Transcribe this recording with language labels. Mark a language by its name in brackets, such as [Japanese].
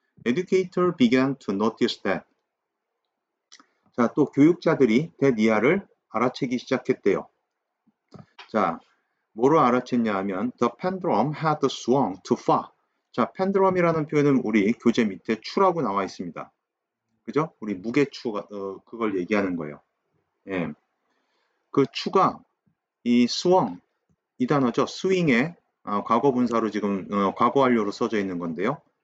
[English] Educator began to notice that. [Korean] 자, 또 교육자들이 대니아를 알아채기 시작했대요. 자, 뭐로 알아챘냐 하면 [English] the pendulum had swung too far. [Korean] 자, pendulum이라는 표현은 우리 교재 밑에 추라고 나와 있습니다. 그죠? 우리 무게추가 그걸 얘기하는 거예요. 예. 그 추가 이 swung 이 단어죠. swing의 과거 분사로 지금 과거 완료로 써져 있는 건데요.